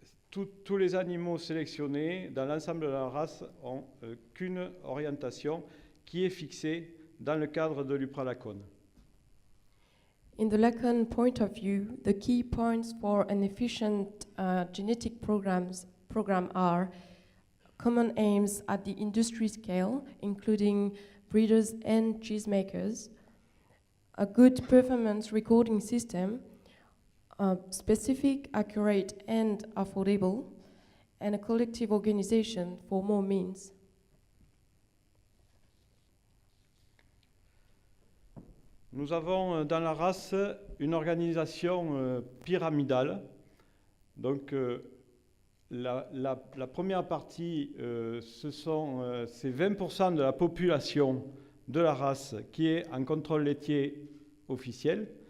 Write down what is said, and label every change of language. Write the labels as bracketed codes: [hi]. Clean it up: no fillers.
[fr] Tous les animaux sélectionnés dans l'ensemble de la race ont qu'une orientation qui est fixée dans le cadre de l'UPRA-LACON. [en] In the LACON point of view, the key points for an efficient genetic program are common aims at the industry scale, including breeders and cheesemakers, a good performance recording system, specific, accurate, and affordable, and a collective organization for more means. [fr] Nous avons dans la race une organisation pyramidale. Donc la première partie, c'est 20% de la population de la race qui est en contrôle laitier officiel.